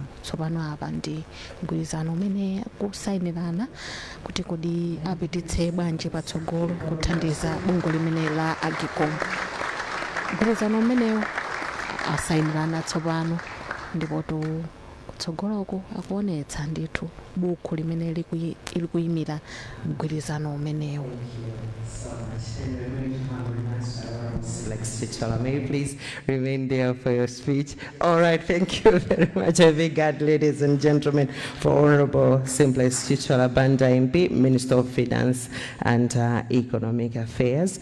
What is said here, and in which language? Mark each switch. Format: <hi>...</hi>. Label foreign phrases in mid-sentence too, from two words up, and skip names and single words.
<ny>Tsopano apa ndi mgwirizano umene kusayinirana kuti kodi apititse bwanji patsogolo kuthandiza bungwe limeneli la Agicom. Mgwirizano umenewo asayinirana tsopano ndipo kutsogoloko akuonetsa ndithu buku limene likuyimira mgwirizano umenewu.</ny> <en>May you please remain there for your speech? All right, thank you very much. A big hand, ladies and gentlemen, for Honorable Simplex Chichala Banda MP, Minister of Finance and Economic Affairs.</en>